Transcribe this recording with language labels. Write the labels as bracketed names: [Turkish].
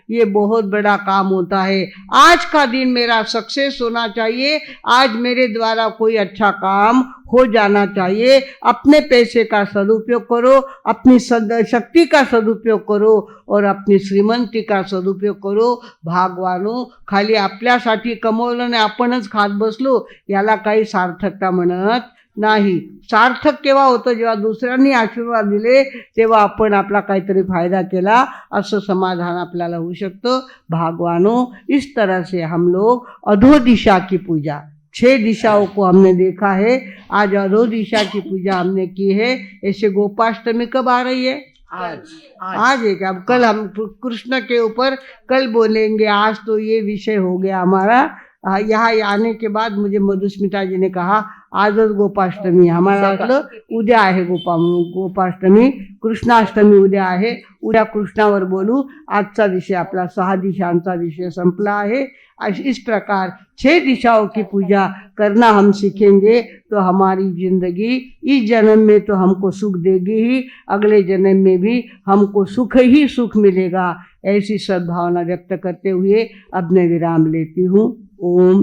[Hindi] ये बहुत बड़ा काम होता है। आज का दिन मेरा सक्सेस होना चाहिए, आज मेरे द्वारा कोई अच्छा काम हो जाना चाहिए। अपने पैसे का सदुपयोग करो, अपनी शक्ती का सदुपयोग करो और अपनी श्रीमंती का सदुपयोग करो। [Marathi] भागवानो, खाली आपल्यासाठी कमवलं आणि आपणच खात बसलो याला काही सार्थकता म्हणत नाही. सार्थक केव्हा होतं, जेव्हा दुसऱ्यांनी आशीर्वाद दिले तेव्हा आपण आपला काहीतरी फायदा केला असं समाधान आपल्याला होऊ शकतं. [Hindi] भागवानों, इस तरह से हम लोग अधो दिशा की पूजा, 6 दिशाओं को हमने देखा है. आज अधो दिशा की पूजा हमने की है. ऐसे गोपाष्टमी कब आ रही है? आज है क्या? कल हम कृष्ण के ऊपर कल बोलेंगे. आज तो ये विषय हो गया हमारा. यहाँ आने के बाद मुझे मधुस्मिता जी ने कहा [Marathi] आजच गोपाष्टमी. आम्हाला वाटलं उद्या आहे गोपाष्टमी. कृष्णाष्टमी उद्या आहे. उद्या कृष्णावर बोलू. आजचा विषय आपला 6 दिशांचा विषय [Hindi] संपला है. इस प्रकार 6 दिशाओं की पूजा करना हम सीखेंगे तो हमारी जिंदगी इस जन्म में तो हमको सुख देगी ही, अगले जन्म में भी हमको सुख ही सुख मिलेगा. ऐसी सद्भावना व्यक्त करते हुए अब मैं विराम लेती हूँ. ओम